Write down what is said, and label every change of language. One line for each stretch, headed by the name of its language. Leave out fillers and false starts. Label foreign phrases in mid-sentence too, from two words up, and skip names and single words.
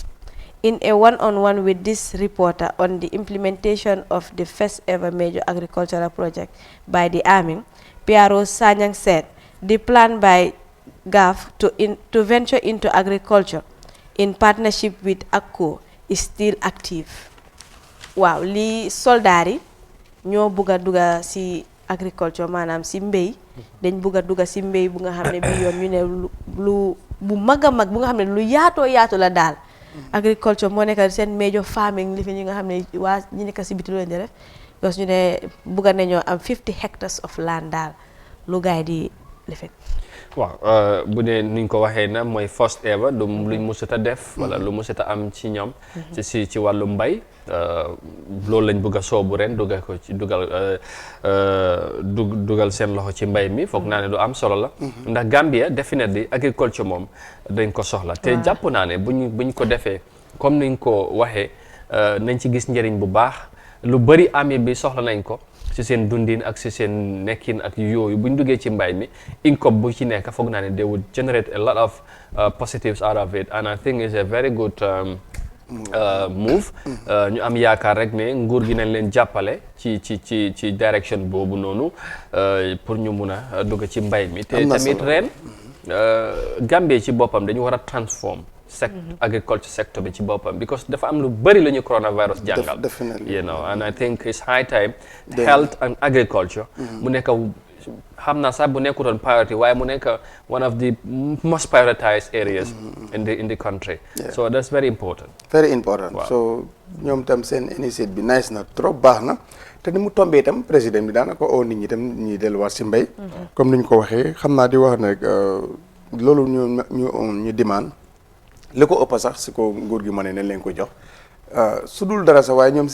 English: In a one-on-one with this reporter on the implementation of the first ever major agricultural project by the Army, Piaro Sanyang said the plan by GAF to venture into agriculture in partnership with ACCO is still active.
Wolof: Waaw li soldari ñoo bëgga duga si agriculture maanaam si mbéy dañ bëgga duga si mbéy bu nga xam ne bi yoon ñu ne lu bu mag a mag bu nga xam ne lu yaatu la daal agriculture moo nekk seen major farming li fi ñi nga xam ne waa ñi nekk si biti lu leen di def parce que ñu ne bëgga nañoo am
English: 50 hectares of land
Wolof: daal lu gaay di lifin waaw bu dee nuñ ko waxee na mooy
English: first ever
Wolof: du luñ mësut a def wala lu mësut a am ci ñoom ci wàllu mbay loolu lañ bëgg a soobu ren dugal ko ci dugal seen loxo ci mbay mi foog naa ne lu am solo la ndax Gambia definitely agriculture moom dañ ko soxla te jàpp naa ne buñ ko defee comme niñ ko waxee nañ ci gis njëriñ bu baax lu bari ami bi soxla nañ ko ci seen dundin ak ci seen nekkin ak yooyu buñ duggee ci mbay mi income bu ci nekk foog naa ne
English: they would generate a lot of positives out of it and I think it's a very good
Wolof: move ñu am yaakaar rek ne nguur gi nañ leen jàppale ci direction boobu noonu pour ñu mun a dugg ci mbay mi te tamit ren Gambie ci boppam dañu war a
English: transform agriculture sector
Wolof: bi ci boppam because dafa am lu bëri lu ñu coronavirus jàngal
English: you know and I think it's high time health and agriculture
Wolof: mu nekk xam naa sax bu nekkutoon
English: priority
Wolof: waaye mu nekk
English: one of the most prioritized areas in the country so that's very important
Wolof: so ñoom tam seen initiative bi nice na trop baax na te ni mu tombee itam président bi daanaka oo nit ñi itam ñuy delluwaat si mbay comme ni ñu ko waxee xam naa di wax ne rek loolu ñu demande li ko ëpp sax si ko nguur gi ma ne leen ko jox su dul dara sax waaye ñoom